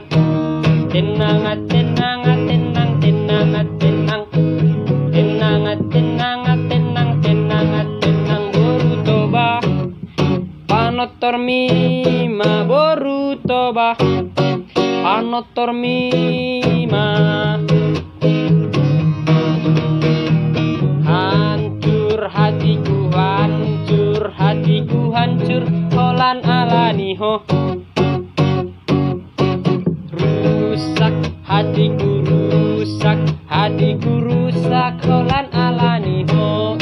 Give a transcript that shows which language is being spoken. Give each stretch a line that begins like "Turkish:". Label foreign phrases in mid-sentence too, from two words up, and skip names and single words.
Indonesian: Tenang, tenang, tenang, tenang, tenang. Tenang, tenang, tenang, tenang, tenang.
Batak Toba: Boru toba panotor mima, boru toba panotor mima.
Indonesian: Hancur hatiku, hancur hatiku, hancur
Batak Toba: holan alaniho.
Indonesian: Rusak hatiku, rusak hatiku, rusak
Batak Toba: holan alaniho.